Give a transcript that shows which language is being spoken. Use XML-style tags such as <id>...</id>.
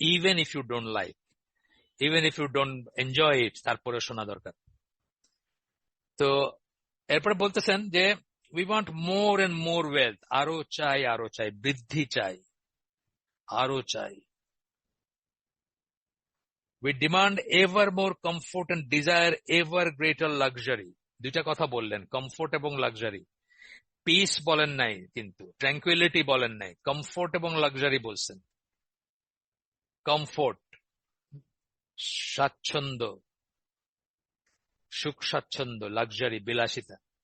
<en>even if you don't like, even if you don't enjoy it,</en> <bn>তারপরে শোনা দরকার। তো এরপরে বলতেছেন যে</bn> <en>we want more and more wealth,</en> <bn>আরো চাই আরো চাই, বৃদ্ধি চাই, আরো চাই।</bn> <en>We demand ever more comfort and desire ever greater luxury.</en> <bn>দুইটা কথা বললেন, কমফোর্ট এবং লাক্সারি। পিস বলেন নাই, কিন্তু ট্র্যাঙ্কুইলিটি বলেন নাই, কমফোর্ট এবং লাক্সারি বলছেন। কমফোর্ট, স্বাচ্ছন্দ্য, সুখ স্বাচ্ছন্দ্য, লাক্সারি, বিলাসিতা।</bn>